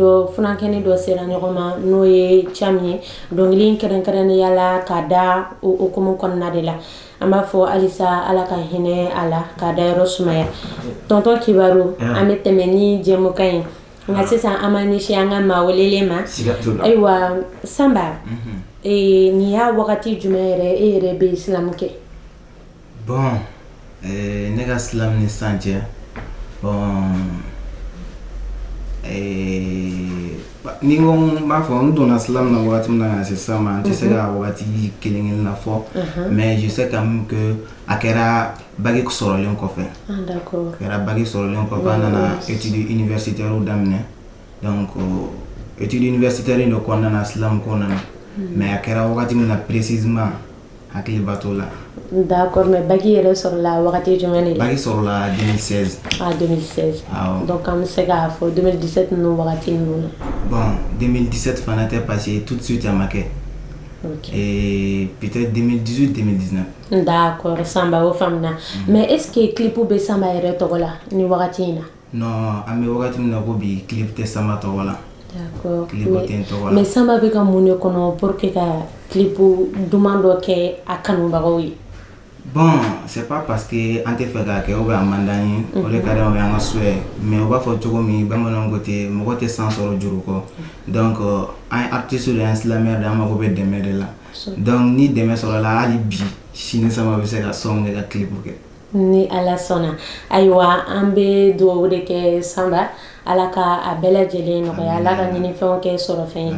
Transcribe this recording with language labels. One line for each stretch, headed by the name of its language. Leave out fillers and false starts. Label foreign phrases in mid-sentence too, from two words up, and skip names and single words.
Bambara: dɔ funankɛni dɔ sera ɲɔgɔn ma n'o ye Cham ye dɔnkili kɛrɛnkɛrɛnnenya la ka da o hukumu kɔnɔna de la an b'a fɔ halisa ala ka hinɛ a la k'a da yɔrɔ sumaya tonton Kibaru an bɛ tɛmɛ ni jɛmukan ye nka sisan an ma ɲɛsin an ka maa welelen ma ayiwa Sanba ni y'a wagati jumɛn yɛrɛ e yɛrɛ bɛ islam kɛ? Bon, ne ka islam ni sisan cɛ, bon, ni ko n b'a fɔ n donna islam na wagati min na ka se sisan ma, n tɛ se ka wagati kelen na fɔ,
French: mais je sais quand même que
Bambara: a kɛra bague sɔrɔlen kɔfɛ.
French: D'accord.
Bambara: A kɛra bague sɔrɔlen kɔfɛ an nana
French: études universitaires
Bambara: daminɛ, donc
French: études universitaires
Bambara: in de kɔnɔna na islam ko nana, mais a kɛra wagati min na précisément hakili ba t'o la. D'accord, mais bague yɛrɛ sɔrɔla wagati jumɛn de la? Bague sɔrɔla 2016. Ah, 2016. Donc an bɛ se k'a fɔ 2017 ninnu wagati ninnu na. Bon, 2017 fana tɛ
French: passé tout de suite
Bambara: à ma kɛ.
French: Ok. Et peut-être 2018-2019. D'accord,
Bambara: Samba o faamuna.
French: Mais est-ce que
Bambara: clip bɛ Samba yɛrɛ tɔgɔ la ni wagati in na? Non, an bɛ wagati min na ko bi clip tɛ Samba tɔgɔ la.
French: D'accord.
Bambara: Clip tɛ n tɔgɔ la. Mais Samba bɛ ka mun de kɔnɔ
French: pour que
Bambara: ka clip duman dɔ kɛ a kanubagaw ye? Bon,
French: c'est pas parce que
Bambara: an tɛ fɛ k'a kɛ
French: ou bien
Bambara: a man d'an ye, o de ka di an ye an ka souhait, mais u b'a fɔ cogo min bamananw ko ten mɔgɔ tɛ san sɔrɔ juru kɔ, donc an ye artiste de ye, an silamɛ de an mago bɛ dɛmɛ de la, donc ni dɛmɛ sɔrɔla hali bi sini Samba bɛ se ka sɔn kɛ ka clip kɛ. Ni Ala sɔnna, ayiwa an bɛ dugawu de kɛ Samba, Ala ka a bɛɛ lajɛlen nɔgɔya, Ala ka ɲinifɛnw kɛ sɔrɔfɛn ye.